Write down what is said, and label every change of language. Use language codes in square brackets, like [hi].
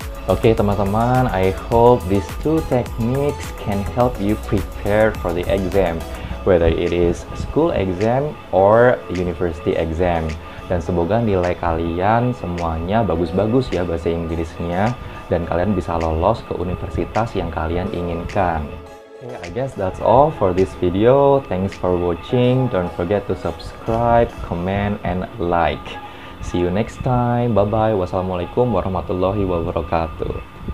[id] Oke teman-teman, [en] I hope these two techniques can help you prepare for the exam, whether it is school exam or university exam. [id] Dan semoga nilai kalian semuanya bagus-bagus ya bahasa Inggrisnya, dan kalian bisa lolos ke universitas yang kalian inginkan. [en] Okay, I guess that's all for this video. Thanks for watching. Don't forget to subscribe, comment, and like. See you next time. Bye-bye. Wassalamualaikum warahmatullahi wabarakatuh.